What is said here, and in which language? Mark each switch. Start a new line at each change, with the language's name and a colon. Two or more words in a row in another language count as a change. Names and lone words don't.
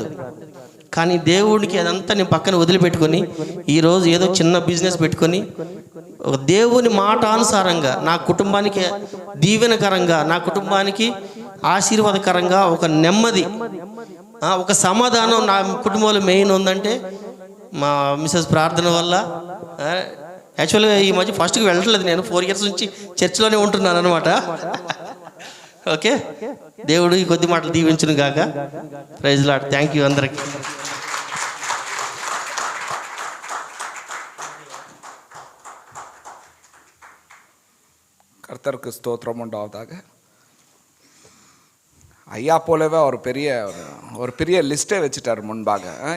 Telugu: కానీ దేవుడికి అదంతా నేను పక్కన వదిలిపెట్టుకొని ఈరోజు ఏదో చిన్న బిజినెస్ పెట్టుకొని ఒక దేవుని మాట అనుసారంగా నా కుటుంబానికి దీవెనకరంగా, నా కుటుంబానికి ఆశీర్వాదకరంగా ఒక నెమ్మది, ఒక సమాధానం నా కుటుంబంలో మెయిన్ ఉందంటే మా మిస్సెస్ ప్రార్థన వల్ల. యాక్చువల్గా ఈ మధ్య ఫస్ట్కి వెళ్ళట్లేదు, నేను 4 years నుంచి చర్చిలోనే ఉంటున్నాను అనమాట. ఓకే, దేవుడు ఈ కొద్ది మాటలు దీవించును గాక.
English: Praise Lord. Thank you అందరికీ.
Tamil: கர்த்தருக்கு ஸ்தோத்திரம் உண்டாவதாக. ஐயா போலவே ஒரு பெரிய லிஸ்ட்டே வச்சுட்டார் முன்பாக.